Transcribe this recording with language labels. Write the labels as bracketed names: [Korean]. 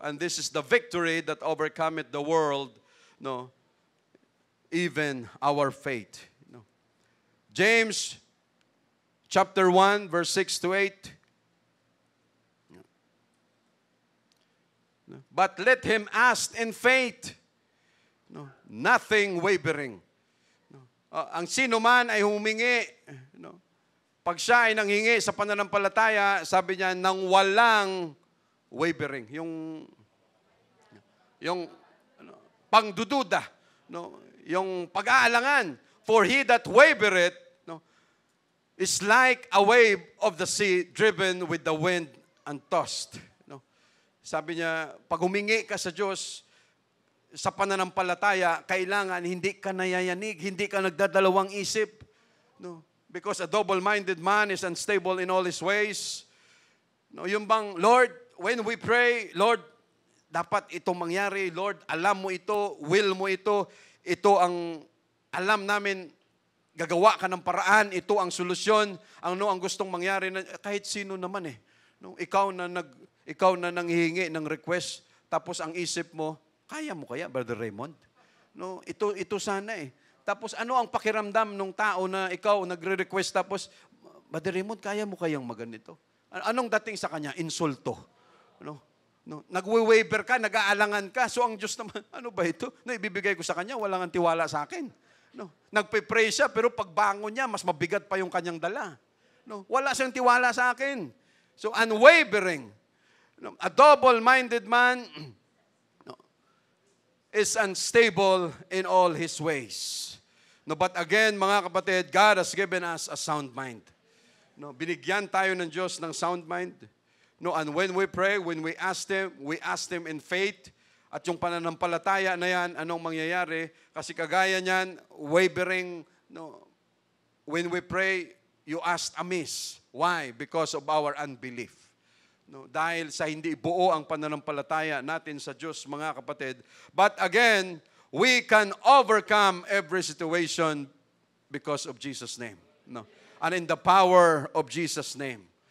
[English] And this is the victory that overcometh the world, even our faith. James chapter 1, verse 6 to 8. But let him ask in faith, nothing wavering. [Filipino] Ang sino man ay humingi, pag siya ay nanghingi sa pananampalataya, sabi niya, nang walang wavering. Yung pangdududa, yung pag-aalangan. [English] For he that wavereth is like a wave of the sea driven with the wind and tossed. [Filipino] Sabi niya, pag humingi ka sa Diyos, sa pananampalataya, kailangan hindi ka nayayanig, hindi ka nagdadalawang isip. [English] Because a double-minded man is unstable in all his ways. [Filipino] Yung bang, Lord, [English] when we pray, [Filipino] Lord, dapat itong mangyari. Lord, alam mo ito, will mo ito. Ito ang alam namin, gagawa ka ng paraan. Ito ang solusyon. Ang gustong mangyari. Kahit sino naman Ikaw na nanghihingi ng request. Tapos ang isip mo, kaya mo kaya, Brother Raymond? Ito sana Tapos ano ang pakiramdam ng tao na ikaw nagre-request tapos, Brother Raymond, kaya mo kayang maganito? Anong dating sa kanya? Insulto. Nagwe-waver ka, nag-aalangan ka. So ang Diyos naman, ano ba ito? Ibibigay ko sa kanya, walang tiwala sa akin. Nagpe-pray siya, pero pagbangon niya, mas mabigat pa yung kanyang dala. Wala siyang tiwala sa akin. [English] So unwavering. A double-minded man is unstable in all his ways. But again, [Filipino] mga kapatid, [English] God has given us a sound mind. [Filipino] Binigyan tayo ng Diyos ng sound mind. [English] And when we pray, when we ask Him in faith. [Filipino] At yung pananampalataya na yan, anong mangyayari? Kasi kagaya niyan, wavering, [English] when we pray, you ask amiss. Why? Because of our unbelief. [Filipino] Dahil sa hindi buo ang pananampalataya natin sa Diyos, mga kapatid. [English] But again, we can overcome every situation because of Jesus' name. And in the power of Jesus' name.